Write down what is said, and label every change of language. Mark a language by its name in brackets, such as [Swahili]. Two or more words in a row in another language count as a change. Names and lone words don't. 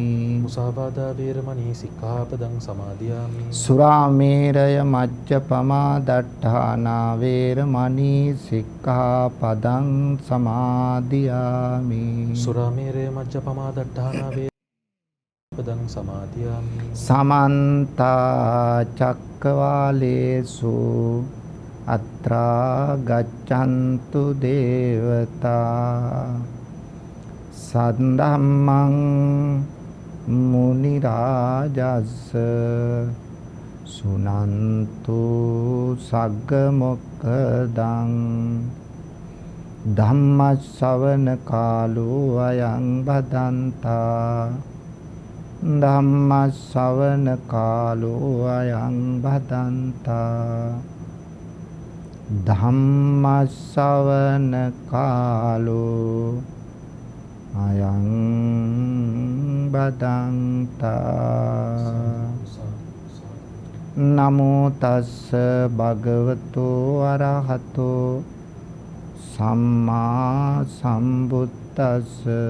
[Pali] මුසාවාදා වේරමණී සික්ඛාපදං සමාදියාමි. සුරාමේරය මජ්ජපමා දට්ඨානා වේරමණී සික්ඛාපදං සමාදියාමි. සුරාමේරය මජ්ජපමා දට්ඨානා වේරමණී පදං සමාදියාමි. සමන්ත චක්කවාලේසු අත්‍රා ගච්ඡන්තු දේවතා සද්ධම්මං මුනි රාජස්ස සුනන්තු සග්ග මොක්ඛදං ධම්ම ශ්‍රවණ කාලෝ අයං බදන්තා ධම්ම ශ්‍රවණ කාලෝ අයං බදන්තා ධම්ම ශ්‍රවණ කාලෝ අයං බදන්තා. නමෝ තස්ස භගවතු අරහතෝ සම්මා සම්බුද්දස්ස.